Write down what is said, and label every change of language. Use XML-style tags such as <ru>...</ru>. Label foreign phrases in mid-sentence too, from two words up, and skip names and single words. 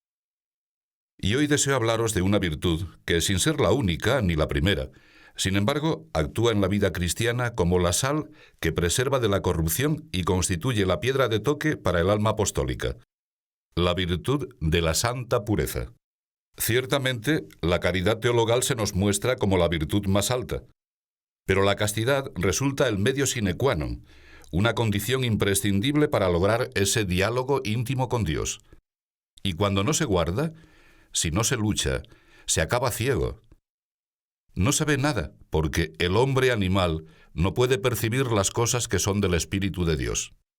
<es>Y hoy deseo hablaros de una virtud que, sin ser la única ni la primera, sin embargo, actúa en la vida cristiana como la sal que preserva de la corrupción y constituye la piedra de toque para el alma apostólica: la virtud de la santa pureza. Ciertamente, la caridad teologal se nos muestra como la virtud más alta, pero la castidad resulta el medio</es> <la>sine qua non,</la> <es>una condición imprescindible para lograr ese diálogo íntimo con Dios. Y cuando no se guarda, si no se lucha, se acaba ciego. No se ve nada, porque el hombre animal no puede percibir las cosas que son del Espíritu de Dios.</es>